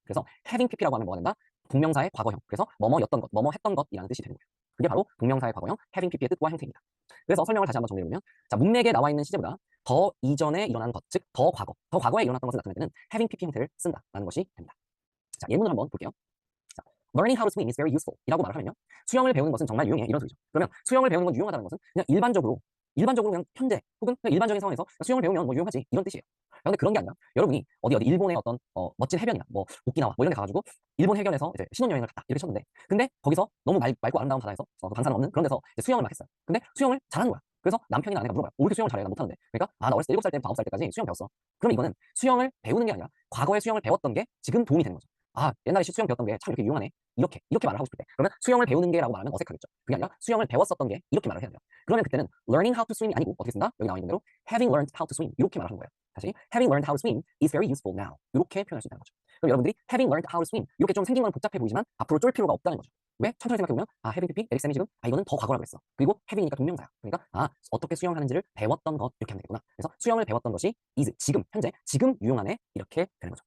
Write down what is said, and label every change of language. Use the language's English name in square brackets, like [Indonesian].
[Korean] 그래서 having pp라고 하면 뭐가 된다? 동명사의 과거형. 그래서 뭐뭐였던 것, 뭐뭐 했던 것이라는 뜻이 되는 거예요. 그게 바로 동명사의 과거형 having pp의 뜻과 형태입니다. 그래서 설명을 다시 한번 정리해보면 자, 문맥에 나와 있는 시제보다 더 이전에 일어난 것, 즉 더 과거, 더 과거에 일어났던 것을 나타낼 때는 having pp 형태를 쓴다라는 것이 됩니다. 자, 예문을 한번 볼게요. [English] 자, learning how to swim is very useful [Korean] 이라고 말을 하면요. 수영을 배우는 것은 정말 유용해 이런 소리죠. 그러면 수영을 배우는 건 유용하다는 것은 그냥 일반적으로 그냥 현재 혹은 그냥 일반적인 상황에서 수영을 배우면 뭐 유용하지 이런 뜻이에요. 그런데 그런 게 아니라 여러분이 어디 일본의 어떤 멋진 해변이나 뭐 오키나와 뭐 이런 데 가가지고 일본 해변에서 이제 신혼여행을 갔다 이렇게 쳤는데 근데 거기서 너무 맑고 아름다운 바다에서 방사능 없는 그런 데서 이제 수영을 막 했어요. 근데 수영을 잘하는 거야. 그래서 남편이나 아내가 물어봐요. 왜 이렇게 수영을 잘해? 나 못하는데. 그러니까 나 어렸을 때 7살 때부터 9살 때까지 수영 배웠어. 그럼 이거는 수영을 배우는 게 아니라 과거에 수영을 배웠던 게 지금 도움이 되는 거죠. 옛날에 수영 배웠던 게 참 이렇게 유용하네. 이렇게 말을 하고 싶을 때. 그러면 수영을 배우는 게라고 말하면 어색하겠죠. 그게 아니라 수영을 배웠었던 게 이렇게 말을 해야 돼요. 그러면 그때는 [English] learning how to swim [Korean] 이 아니고 어떻게 쓴다? 여기 나와 있는 대로 [English] having learned how to swim [Korean] 이렇게 말하는 거예요. [English] 다시 having learned how to swim is very useful now. [Korean] 이렇게 표현할 수 있다는 거죠. 그럼 여러분들이 [English] having learned how to swim [Korean] 이렇게 좀 생긴 건 복잡해 보이지만 앞으로 쫄 필요가 없다는 거죠. 왜? 천천히 생각해보면 having pp 에릭쌤이 지금 이거는 더 과거라고 했어. 그리고 having이니까 동명사야. 그러니까 어떻게 수영하는지를 배웠던 것 이렇게 하면 되구나. 그래서 수영을 배웠던 것이 is 지금 현재 지금 유용하네 이렇게 되는 거죠.